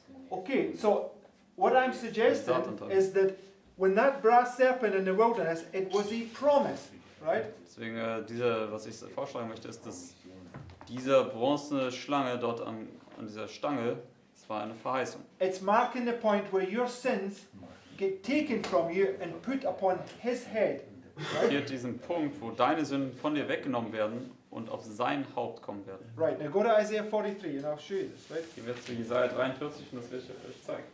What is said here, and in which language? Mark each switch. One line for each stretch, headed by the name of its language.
English: Okay, so what I'm suggesting is that when that brass serpent in the wilderness, it was a promise, right?
German: Deswegen, was ich vorschlagen möchte, ist, dass diese bronzene Schlange dort an dieser Stange, das war eine Verheißung.
English: It's marking the point where your sins get taken from you and put upon his head.
German: Hier diesen Punkt, wo deine Sünden von dir weggenommen werden und auf sein Haupt kommen werden.
English: Right, now go to Isaiah 43 and I'll show you this, right?
German: Gehen wir zu Jesaja 43 und das will ich euch zeigen.